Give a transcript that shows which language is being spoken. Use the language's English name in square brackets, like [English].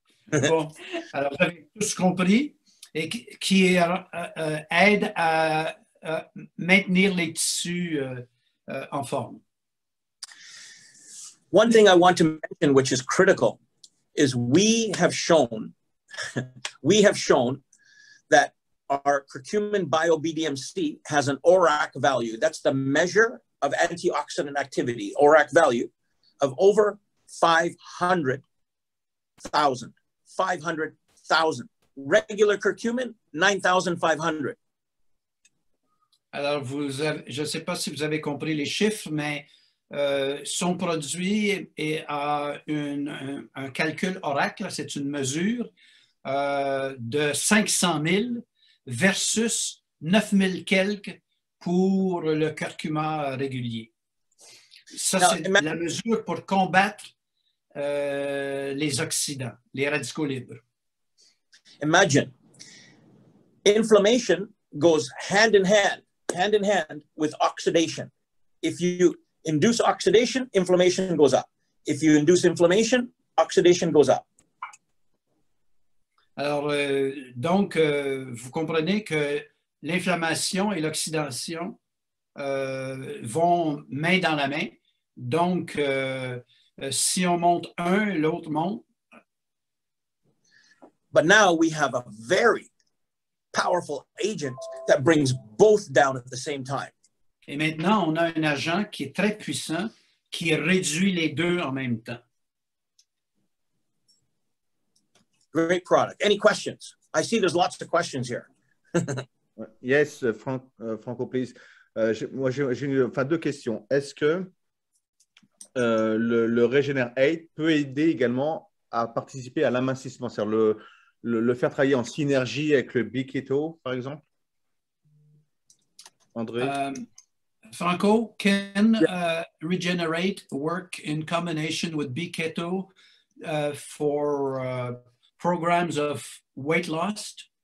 [French] Bon, alors vous avez tous compris et qui aide à maintenir les tissus en forme. [English] One thing I want to mention, which is critical, is we have shown that our curcumin bio-BDMC has an ORAC value. That's the measure of antioxidant activity, ORAC value, of over 500,000. 500,000. Regular curcumin, 9,500. [French] Alors, je ne sais pas si vous avez compris les chiffres, mais son produit a un calcul oracle, c'est une mesure de 500 000 versus 9 000 quelques pour le curcuma régulier. Ça, c'est la mesure pour combattre les oxydants, les radicaux libres. [English] Imagine, inflammation goes hand in hand with oxidation. If you induce oxidation, inflammation goes up. If you induce inflammation, oxidation goes up. [French] Alors, donc, vous comprenez que l'inflammation et l'oxydation vont main dans la main. Donc, si on monte un, l'autre monte. [English] But now we have a very powerful agent that brings both down at the same time. [French] Et maintenant, on a un agent qui est très puissant, qui réduit les deux en même temps. [English] Great product. Any questions? I see there's lots of questions here. Yes, Franco, please. [French] Moi, j'ai deux questions. Est-ce que le Regener8 peut aider également à participer à l'amincissement, c'est-à-dire le faire travailler en synergie avec le B-keto, par exemple? André? [English] Franco, can Regener8 work in combination with B-keto for programs of weight loss?